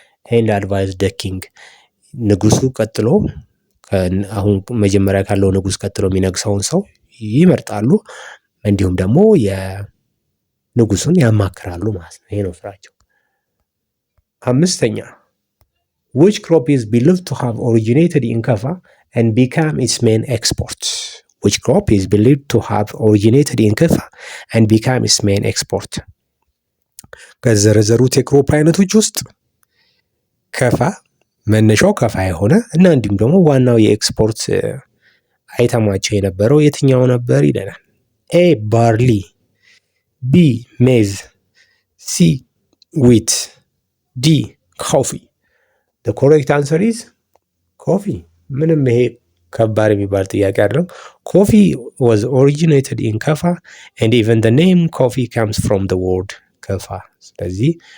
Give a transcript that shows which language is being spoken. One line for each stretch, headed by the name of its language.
English: ኤንድ አድቫይዝ ደ ኪንግ
Amharic: ንጉሱ ቀጥሎ አሁን መጀመሪያ ካለው ንጉስ ቀጥሎ የሚነግሰውን ሰው ይመርጣሉ። እንዲሁም ደግሞ የንጉሱን ያማክራሉ ማለት ነው። ይሄ ነው ስራቸው። አምስተኛ
English: which crop is believed to have originated in Kaffa and become its main export? which crop is believed to have originated in Kaffa and become its main export?
Amharic: ከዘረዘሩት የክሮፕ አይነቶች ውስጥ ከፋ መነሻው ከፋ የሆነ እና እንዲሁም ደግሞ ዋናው የኤክስፖርት አይተማቸው የነበረው የትኛው ነበር ይለናል። ኤ ባርሊ፣
English: ቢ ሜዝ፣ ሲ ዊት፣ ዲ ኮፊ። the correct answer is coffee።
Amharic: ምንም ይሄ ከባድ የሚባል ጥያቄ አይደለም።
English: coffee was originated in Kaffa and even the name coffee comes from the word ከፋ። ስለዚህ